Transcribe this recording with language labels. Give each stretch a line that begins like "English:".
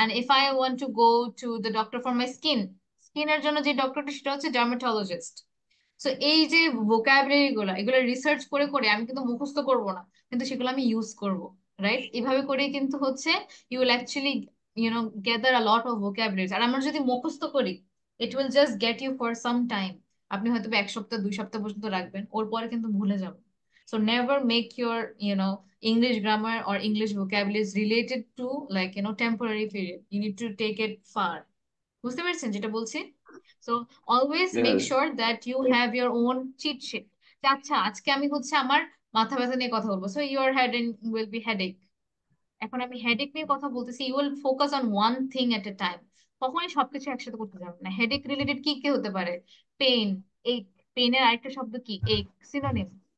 English: And if I want to go to the doctor for my
Bangla: স্কিনের জন্য যে ডক্টরটা সেটা হচ্ছে ডার্মাটোলজিস্ট। সো এই যে ভোকাবুলারি গুলো, এগুলো রিসার্চ করে করে আমি কিন্তু মুখস্থ করব না, কিন্তু সেগুলো আমি ইউজ করব, রাইট? এভাবে করেই কিন্তু হচ্ছে
English: You will actually gather a lot of vocabularies.
Bangla: আর আমরা যদি মুখস্থ করি,
English: It will just get you for some time.
Bangla: আপনি হয়তো বা 1 সপ্তাহ 2 সপ্তাহ পর্যন্ত রাখবেন, ওর পরে কিন্তু ভুলে যাবেন।
English: So never make your, English grammar or English vocabulary is related to, like, temporary period. You need to take it far.
Bangla: বুঝতে পারছেন যেটা বলছি?
English: So always make Yes. sure that you have your own cheat sheet.
Bangla: যে আচ্ছা আজকে আমি হচ্ছে আমার মাথা ব্যথা নিয়ে কথা বলবো,
English: so your head will be headache.
Bangla: এখন আমি হেডেক নিয়ে কথা বলতেছি,
English: You will focus on one thing at a time.
Bangla: কখনোই সবকিছু একসাথে করতে যাবেন না। হেডেক রিলেটেড কি কি হতে পারে? পেইন, এক। পেইনের আরেকটা শব্দ কি? এক। সিনোনিম।